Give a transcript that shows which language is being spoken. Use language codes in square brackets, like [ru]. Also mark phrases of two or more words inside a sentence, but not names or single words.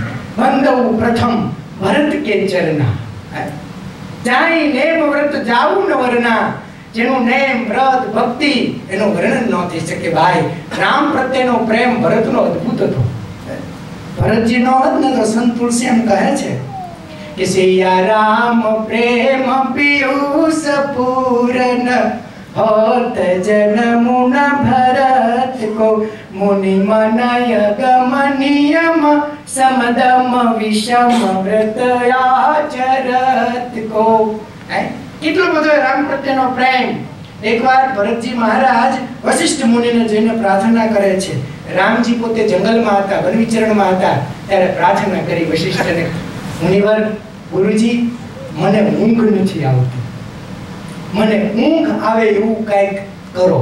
[awa] बंधु प्रथम भरत के चरना, जाई नेम व्रत जावुं न वरना, [gu] જેનું નેમ વ્રત ભક્તિ એનું વર્ણન ન થઈ શકે ભાઈ. રામ પ્રત્યેનો પ્રેમ ભરતનો અદ્ભુત હતો. ભરતજીનો જ ન તો સંત તુલસી એમ કહે છે [awa] कि सिया राम प्रेम पीयूष पूरन होत जन्म न भरत को मुनि मनय गमनियम समदम विषम व्रत आचरत को। [gu] કેટલો બધો રામ પ્રત્યેનો પ્રેમ। એકવાર ભરતજી મહારાજ વશિષ્ઠ મુનિને જઈને પ્રાર્થના કરે છે। રામજી પોતે જંગલમાં હતા, વન વિચરણમાં હતા, ત્યારે પ્રાર્થના કરી વશિષ્ઠને, મુનિવર ગુરુજી મને ઊંઘ નથી આવતી, મને ઊંઘ આવે એવું કંઈક કરો।